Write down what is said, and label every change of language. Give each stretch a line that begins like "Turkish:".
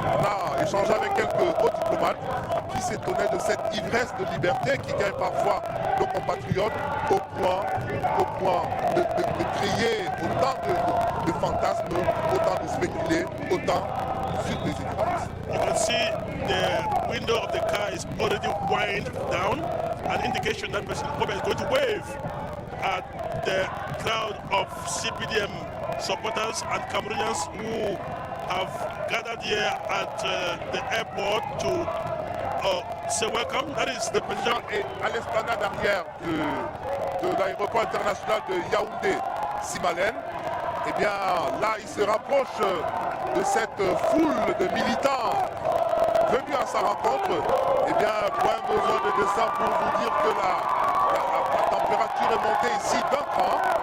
French: On a échangé avec quelques hauts diplomates qui s'étonnaient de cette ivresse de liberté qui gagne parfois nos compatriotes au point de créer autant de fantasmes, autant de spéculer, autant sur des ignorances.
English: You can see the window of the car is already wind down, an indication that President Kobe is going to wave at the crowd of CPDM supporters and Cameroonians who have gathered here at the airport to say welcome. That is the president.
French: Et à l'esplanade arrière de l'aéroport international de Yaoundé-Simalène, eh bien là, il se rapproche de cette foule de militants venus à sa rencontre. Eh bien, point besoin de descendre pour vous dire que la température est montée ici d'un cran.